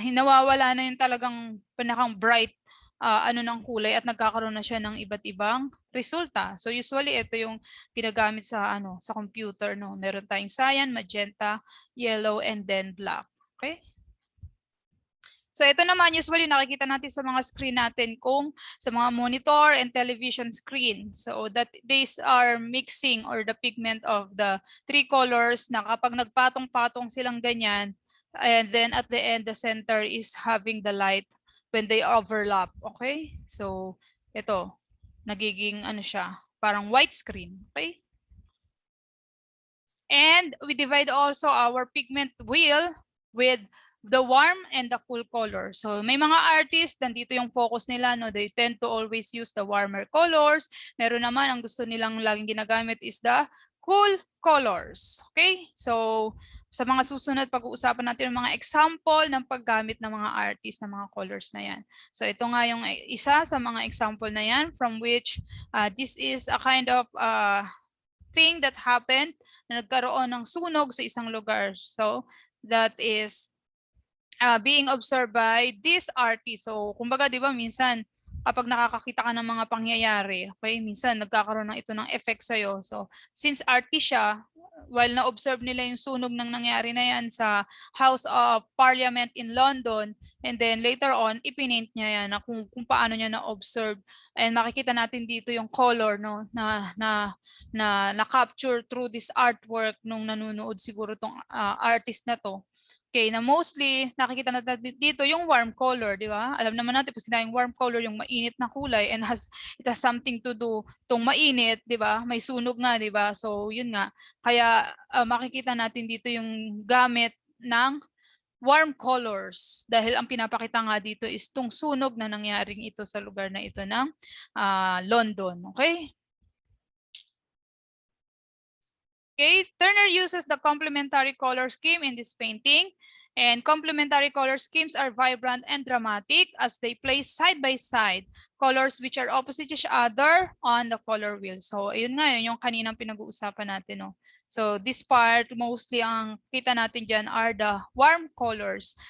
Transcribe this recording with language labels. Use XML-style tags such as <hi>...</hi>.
<tl>Hinawawala na yung talagang pinakang bright ng kulay at nagkakaroon na siya ng iba't ibang resulta. So usually ito yung ginagamit sa sa computer, no. Meron tayong</tl> <en>cyan, magenta, yellow, and then black. Okay?</en> <tl>So ito naman usually nakikita natin sa mga screen natin kung sa mga monitor and television screen.</tl> <en>So that these are mixing or the pigment of the three colors</en> <tl>na kapag nagpatong-patong silang ganyan,</tl> <en>and then at the end the center is having the light when they overlap. Okay?</en> <tl>So ito, nagiging siya, parang white screen. Okay?</tl> <en>And we divide also our pigment wheel with the warm and the cool color.</en> <tl>So may mga artists, nandito yung focus nila, no?</tl> <en>They tend to always use the warmer colors.</en> <tl>Meron naman ang gusto nilang laging ginagamit</tl> <en>is the cool colors.</en> <tl>Okay? So sa mga susunod, pag-uusapan natin yung mga example ng paggamit ng mga artist ng mga colors na yan. So ito nga yung isa sa mga example na yan</tl> <en>from which this is a kind of thing that happened</en> <tl>na nagkaroon ng sunog sa isang lugar.</tl> <en>So that is being observed by this artist.</en> <tl>So kumbaga 'di ba minsan kapag nakakakita ka ng mga pangyayari, okay, minsan nagkakaroon ng ito ng effect sa'yo. So, since artist siya, while na-observe nila yung sunog ng nangyari na yan sa House of Parliament in London,</tl> <en>and then later on,</en> <tl>ipinint niya yan na kung paano niya na-observe. And makikita natin dito yung color no, na capture through this artwork nung nanonood siguro tong artist na to. Okay, na mostly nakikita natin dito yung warm color, di ba? Alam naman natin kung sinayang warm color yung mainit na kulay</tl> <en>and it has something to do</en> <tl>tong mainit, di ba? May sunog nga, di ba? So, yun nga. Kaya makikita natin dito yung gamit ng warm colors dahil ang pinapakita nga dito is tong sunog na nangyaring ito sa lugar na ito ng London, okay?</tl> <en>Okay, Turner uses the complementary color scheme in this painting. And complementary color schemes are vibrant and dramatic as they place side by side colors which are opposite each other on the color wheel.</en> <tl>So, ayun nga yun yung kaninang pinag-uusapan natin. No?</tl> <en>So, this part,</en> <tl>mostly ang kita natin dyan are the warm colors.</tl>